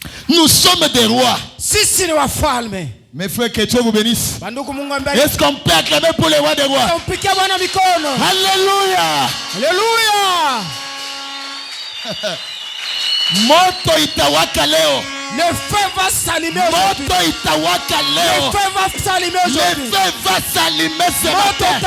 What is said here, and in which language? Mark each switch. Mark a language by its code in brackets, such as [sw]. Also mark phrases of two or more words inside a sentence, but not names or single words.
[fr] Nous sommes des rois. [sw] Sisi ni wafalme. [fr] Mes frères, que Dieu vous bénisse. [sw] Bandugu, Mungu ambariki. [fr] Est-ce qu'on peut acclamer pour les rois des rois? [sw] Tumpigie Bwana mikono. [fr] Alléluia. Alléluia. [sw] Moto itawaka leo. [fr] Le feu va s'allumer aujourd'hui. [sw] Moto itawaka leo. [fr] Le feu va s'allumer Le aujourd'hui. feu va s'allumer ce [sw] Moto [fr] matin.